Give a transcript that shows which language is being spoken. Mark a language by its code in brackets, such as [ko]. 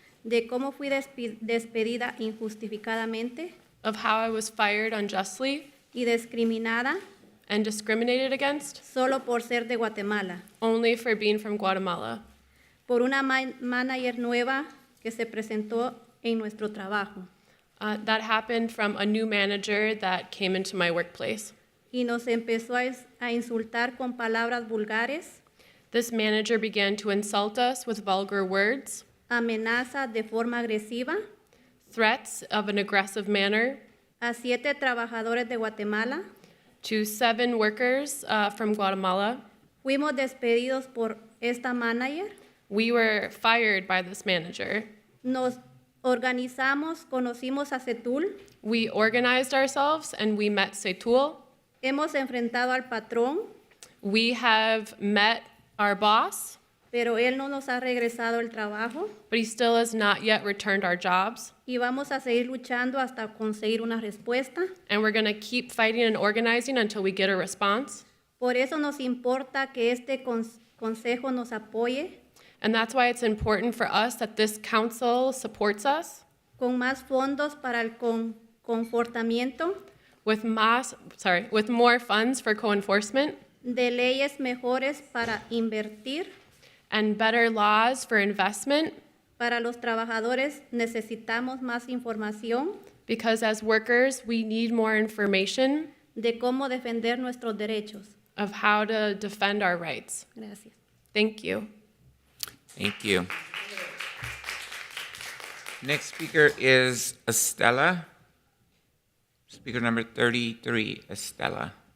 [es] de cómo fui despedida injustificadamente [en] of how I was fired unjustly [es] y discriminada [en] and discriminated against [es] solo por ser de Guatemala, [en] only for being from Guatemala, [es] por una manager nueva que se presentó en nuestro trabajo [en] that happened from a new manager that came into my workplace. [es] y nos empezó a insultar con palabras vulgares, [en] This manager began to insult us with vulgar words, [es] amenazas de forma agresiva [en] threats of an aggressive manner [es] a 7 trabajadores de Guatemala. [en] to 7 workers from Guatemala. [es] Fuimos despedidos por esta manager. [en] We were fired by this manager. [es] Nos organizamos, conocimos a CETUL. [en] We organized ourselves and we met Seagull. [es] Hemos enfrentado al patrón, [en] We have met our boss, [es] pero él no nos ha regresado el trabajo [en] but he still has not yet returned our jobs. [es] y vamos a seguir luchando hasta conseguir una respuesta. [en] And we're going to keep fighting and organizing until we get a response. [es] Por eso nos importa que este consejo nos apoye [en] And that's why it's important for us that this council supports us [es] con más fondos para el confortamiento [en] with more funds for co-enforcement [es] de leyes mejores para invertir. [en] and better laws for investment, [es] Para los trabajadores necesitamos más información [en] because as workers, we need more information [es] de cómo defender nuestros derechos. [en] of how to defend our rights. [es] Gracias. [en] Thank you. Thank you. Next speaker is Estela. Speaker number 33, Estela.